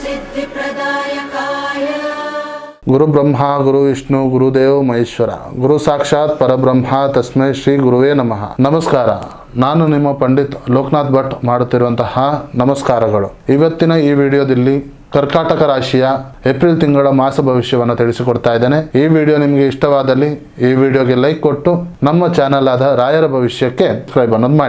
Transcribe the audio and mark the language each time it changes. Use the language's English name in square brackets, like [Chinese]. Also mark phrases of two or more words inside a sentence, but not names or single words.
[Sanskrit] सिद्धिप्रदायकाय गुरु ब्रह्मा गुरु विष्णु गुरुदेव महेश्वर गुरु साक्षाತ್ ಪರಬ್ರಹ್ಮ ತಸ್ಮೈ ಶ್ರೀ ಗುರುವೇ ನಮಃ. [Kannada] ನಮಸ್ಕಾರ. ನಾನು ನಿಮ್ಮ ಪಂಡಿತ್ ಲೋಕನಾಥ್ ಭಟ್ ಮಾಡುತ್ತಿರುವಂತಹ ನಮಸ್ಕಾರಗಳು. ಇವತ್ತಿನ ಈ ವಿಡಿಯೋದಲ್ಲಿ ಕರ್ಕಾಟಕ ರಾಶಿಯ ಏಪ್ರಿಲ್ ತಿಂಗಳ ಮಾಸ ಭವಿಷ್ಯವನ್ನು ತಿಳಿಸಿಕೊಡ್ತಾ ಇದ್ದೇನೆ. ಈ ವಿಡಿಯೋ ನಿಮಗೆ ಇಷ್ಟವಾದಲ್ಲಿ ಈ ವಿಡಿಯೋಗೆ ಲೈಕ್ ಕೊಟ್ಟು ನಮ್ಮ ಚಾನೆಲ್ ಆದ ರಾಯರ ಭವಿಷ್ಯಕ್ಕೆ ಸಬ್ಸ್ಕ್ರೈಬ್ ಅನ್ನೋದು ಮಾಡಿ.